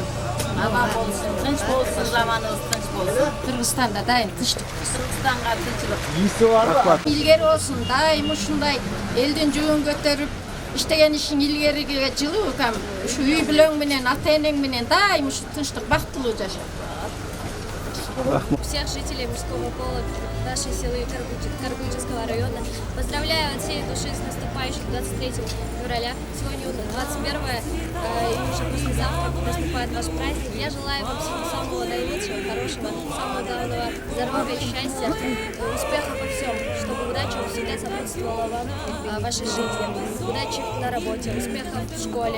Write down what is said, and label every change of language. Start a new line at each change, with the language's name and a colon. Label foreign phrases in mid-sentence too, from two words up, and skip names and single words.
Kyrgyz: Аман болсун, тынч болсун, заманыбыз тынч болсун. Кыргызстанда дайым тынчтык. Кыргызстанга тынчылык. Илгери болсун, дайым ушундай элдин жүгүн көтөрүп иштеген ишиң илгериге жылуу кам ушу үй бүлөң менен, ата энең менен дайым ушу тынчтык, бактылуу жаша.
Russian: Всех жителей мужского пола нашей селы Каргучинского района поздравляю от всей души с наступающим 23 февраля. Сегодня 21 и уже послезавтра наступает ваш праздник. Я желаю вам всего самого наилучшего, хорошего, самого главного здоровья, счастья, успеха во всем, чтобы удача всегда сопутствовала вам в вашей жизни, удачи на работе, успехов в школе.